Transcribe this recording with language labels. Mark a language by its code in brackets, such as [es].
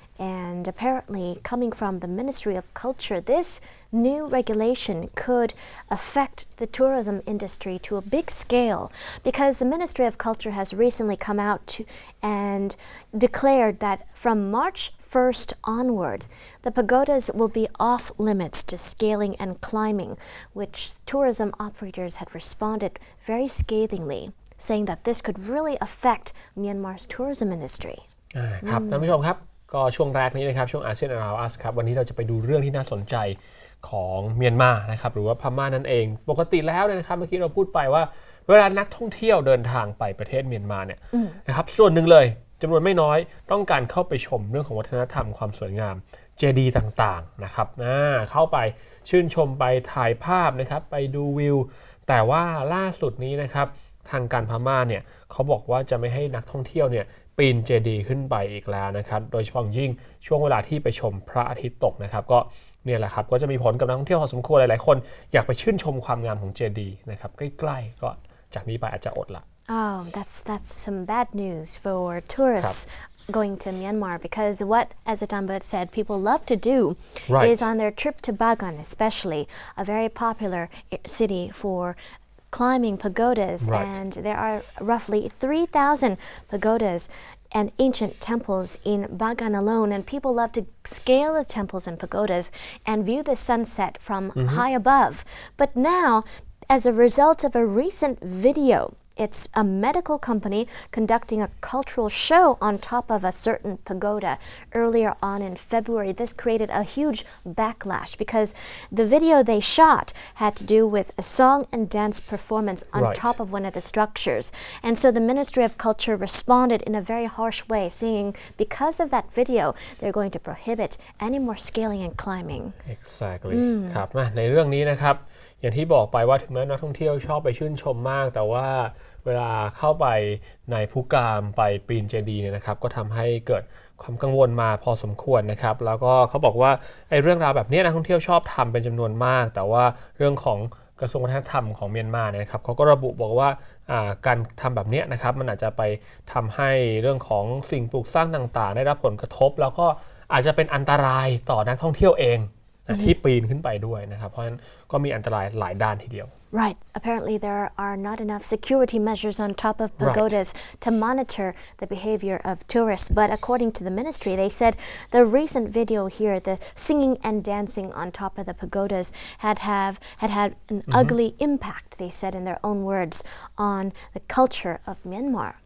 [en] And apparently, coming from the Ministry of Culture, this new regulation could affect the tourism industry to a big scale because the Ministry of Culture has recently come out and declared that from March 1st onward, the pagodas will be off limits to scaling and climbing, which tourism operators had responded very scathingly, saying that this could really affect Myanmar's tourism industry. [th] ครับท่านผู้ชมครับก็ช่วงแรกนี้นะครับช่วงอาเซียนอาร์ครับวันนี้เราจะไปดูเรื่องที่น่าสนใจของเมียนมานะครับหรือว่าพม่านั่นเองปกติแล้วนะครับเมื่อกี้เราพูดไปว่าเวลานักท่องเที่ยวเดินทางไปประเทศเมียนมาเนี่ยนะครับส่วนหนึ่งเลยจำนวนไม่น้อยต้องการเข้าไปชมเรื่องของวัฒนธรรมความสวยงามเจดีย์ต่างๆนะครับ เข้าไปชื่นชมไปถ่ายภาพนะครับไปดูวิวแต่ว่าล่าสุดนี้นะครับทางการพม่าเนี่ยเขาบอกว่าจะไม่ให้นักท่องเที่ยวเนี่ยปีนเจดีย์ขึ้นไปอีกแล้วนะครับโดยเฉพาะยิ่งช่วงเวลาที่ไปชมพระอาทิตย์ตกนะครับก็เนี่ยแหละครับก็จะมีผลกับนักท่องเที่ยวพอสมควรหลายๆคนอยากไปชื่นชมความงามของเจดีย์นะครับใกล้ๆก็จากนี้ไปอาจจะอดละ [en] Oh, that's some bad news for tourists going to Myanmar because what, as Atambut said, people love to do is on their trip to Bagan, especially a very popular city for climbing pagodas, and there are roughly 3,000 pagodas and ancient temples in Bagan alone, and people love to scale the temples and pagodas and view the sunset from high above. But now, as a result of a recent video, it's a medical company conducting a cultural show on top of a certain pagoda earlier on in February. This created a huge backlash because the video they shot had to do with a song and dance performance on top of one of the structures. And so the Ministry of Culture responded in a very harsh way, saying because of that video, they're going to prohibit any more scaling and climbing. Exactly. [th] ครับในเรื่องนี้นะครับอย่างที่บอกไปว่าถึงแม้นักท่องเที่ยวชอบไปชื่นชมมากแต่ว่าเวลาเข้าไปในภูกามไปปีนเจดีย์เนี่ยนะครับก็ทำให้เกิดความกังวลมาพอสมควรนะครับแล้วก็เขาบอกว่าไอ้เรื่องราวแบบนี้นักท่องเที่ยวชอบทำเป็นจำนวนมากแต่ว่าเรื่องของกระทรวงวัฒนธรรมของเมียนมาเนี่ยนะครับเขาก็ระบุบอกว่า การทำแบบนี้นะครับมันอาจจะไปทำให้เรื่องของสิ่งปลูกสร้างต่างๆได้รับผลกระทบแล้วก็อาจจะเป็นอันตรายต่อนักท่องเที่ยวเองที่ปีนขึ้นไปด้วยนะครับเพราะฉะนั้นก็มีอันตรายหลายด้านทีเดียว [en] Right. Apparently there are not enough security measures on top of pagodas to monitor the behavior of tourists. But according to the ministry, they said the recent video here, the singing and dancing on top of the pagodas had had an ugly impact, they said in their own words, on the culture of Myanmar.